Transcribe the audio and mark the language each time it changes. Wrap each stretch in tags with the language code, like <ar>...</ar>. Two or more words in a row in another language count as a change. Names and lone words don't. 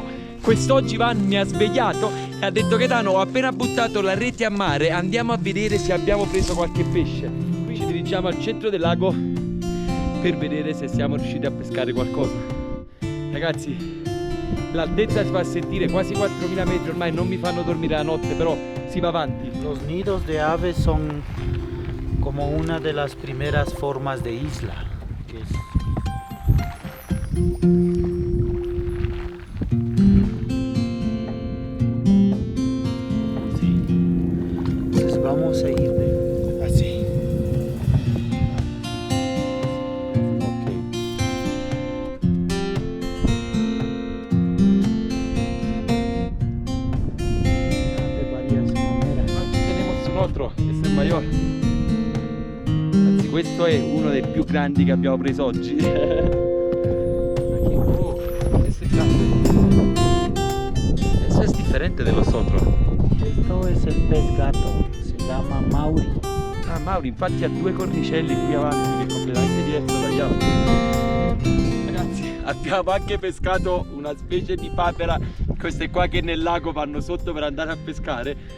<it>Quest'oggi Ivan mi ha svegliato e ha detto: Gaetano, ho appena buttato la rete a mare, andiamo a vedere se abbiamo preso qualche pesce. Qui ci dirigiamo al centro del lago per vedere se siamo riusciti a pescare qualcosa. Ragazzi, l'altezza si fa sentire, quasi 4.000 metri, ormai non mi fanno dormire la notte, però si va avanti.</it> <es>Los nidos de aves son como una de las primeras formas de isla, que es... Sí. Entonces vamos a ir así. Ok. De varias maneras. Aquí tenemos un otro, este es mayor.</es> <it>Questo è uno dei più grandi che abbiamo preso oggi. Oh, questo è grande. Questo è differente dello otro.</it> <es>Esto es el pez gato, se llama Mauri.</es> <it>Ah, Mauri, infatti ha due cornicelli qui avanti, che è completamente diverso dagli altri. Ragazzi, abbiamo anche pescato una specie di papera, queste qua che nel lago vanno sotto per andare a pescare.</it>